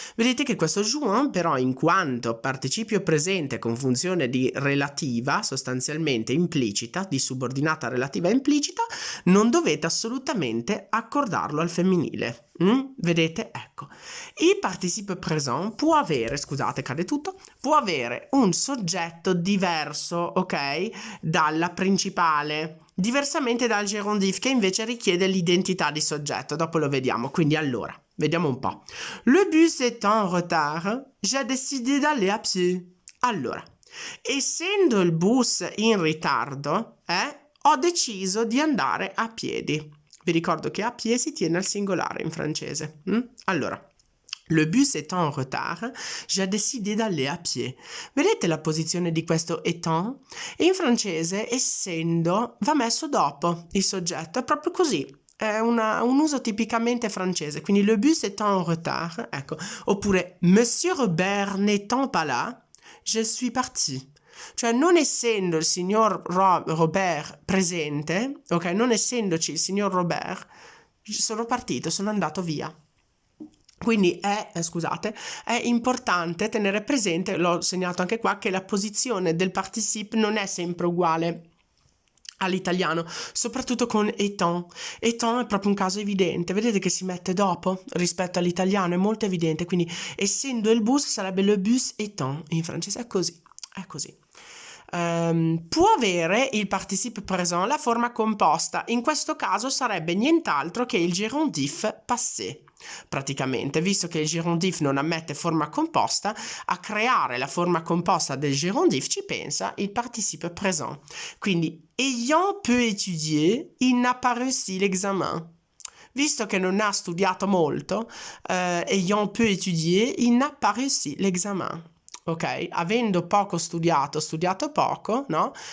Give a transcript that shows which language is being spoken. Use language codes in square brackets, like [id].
[it] Vedete che questo jouant però, in quanto participio presente con funzione di relativa, sostanzialmente implicita, di subordinata relativa implicita, non dovete assolutamente accordarlo al femminile. Vedete? Ecco. Il participe présent può avere, scusate, cade tutto, può avere un soggetto diverso, ok, dalla principale. Diversamente dal gerundif, che invece richiede l'identità di soggetto. Dopo lo vediamo. Quindi allora, vediamo un po'. [fr] Le bus est en retard, j'ai décidé d'aller à pied. [it] Allora, essendo il bus in ritardo, ho deciso di andare a piedi. Vi ricordo che a pied si tiene al singolare in francese. [fr] Allora, le bus est en retard, j'ai décidé d'aller à pied. [it] Vedete la posizione di questo étant? In francese, essendo, va messo dopo il soggetto, è proprio così. È un uso tipicamente francese, quindi le bus est en retard, ecco. [fr] Oppure, Monsieur Robert n'étant pas là, je suis parti. [it] Cioè, non essendo il signor Robert presente, ok, non essendoci il signor Robert, sono partito, sono andato via. Quindi è importante tenere presente, l'ho segnato anche qua, che la posizione del participe non è sempre uguale all'italiano, soprattutto con étant. Étant è proprio un caso evidente, vedete che si mette dopo rispetto all'italiano, è molto evidente, quindi essendo il bus sarebbe le bus étant, in francese è così. È così. Può avere il participe présent la forma composta. In questo caso sarebbe nient'altro che il gerundif passé. Praticamente, visto che il gerundif non ammette forma composta, a creare la forma composta del gerundif ci pensa il participe présent. [fr] Quindi, ayant peu étudié, il n'a pas réussi l'examen. Visto che non ha studiato molto, ayant peu étudié, il n'a pas réussi l'examen. Ok? [it] Avendo poco studiato poco, no?